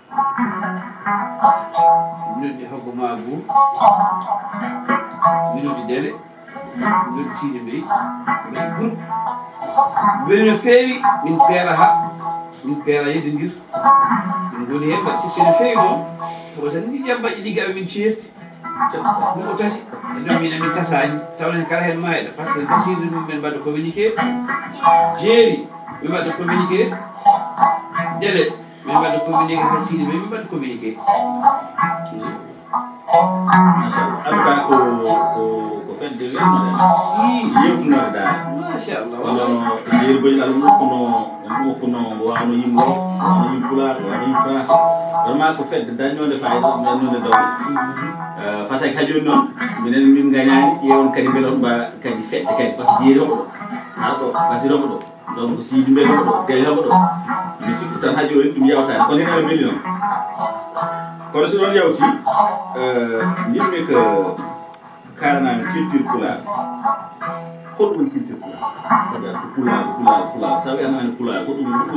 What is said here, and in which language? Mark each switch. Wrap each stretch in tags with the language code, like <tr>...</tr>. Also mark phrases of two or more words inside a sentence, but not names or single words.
<ff>minoddi hoggo ma boum minoddi dele minoddi siide mbeyi mbaɗi groupe weli no feewi min peera yeddodir min goni hen mbaɗi succé no feewi noon ko tan ni jambaƴi liggaɓe min ceerti ɗum o tasi sinon min amin tasani tawne kala hen mayɗa</ff> <fr>par ce que</fr> <ff>basirde mum min mbaɗa communiqué jeeri min mbaɗa</ff> <fr>communiqué délai</fr> <ff>min mbaɗa communiqué ha siide min mbaɗa communiqué machallah</ff> <fr>en tout cas</fr> <ff>ko fedde yewtunode dal machallah kono jeeri boyil aɗum ɗum mo wawno yim wolof wawno yim pulaar wawno yim français vraiment ko fedde dañnode fayida dañnode dawde fatay ka joni noon minen min gañani ƴewon kadi beele on mbawa kadi fedde kadi</ff> <fr>par ce que</fr> <ff>jeeri homo ɗo haa ɗo Bassirou homo ɗo donc Sidi Mbaye homo ɗo Gaye homo ɗo mi sikku tan ha joni ɗum yawtani kono hen eɓe beeli noon kono so ɗon yawti jinmi ko kalanami culture pulaar hoɗum woni culture pulaar ko pulaar sa wi anani pulaar ko ɗum woni</ff>